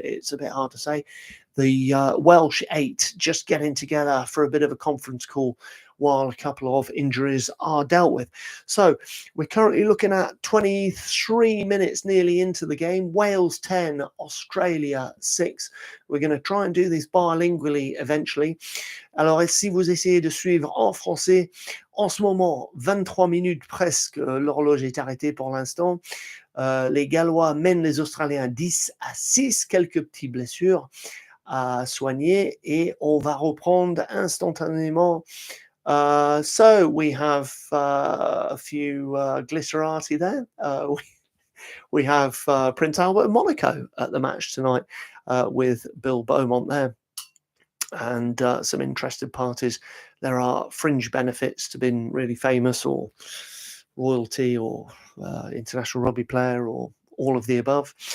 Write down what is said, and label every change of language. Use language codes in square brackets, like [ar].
[en] It's a bit hard to say. The Welsh 8 just getting together for a bit of a conference call while a couple of injuries are dealt with. So we're currently looking at 23 minutes nearly into the game. Wales 10, Australia 6. We're going to try and do this bilingually eventually. [fr] Alors, si vous essayez de suivre en français, en ce moment, 23 minutes presque, l'horloge est arrêtée pour l'instant. Les Gallois mènent les Australiens 10-6, quelques petites blessures à soigner, et on va reprendre instantanément. [en] So we have a few glitterati there. We have Prince Albert and Monaco at the match tonight with Bill Beaumont there, and some interested parties. There are fringe benefits to being really famous, or royalty, or international rugby player, or all of the above.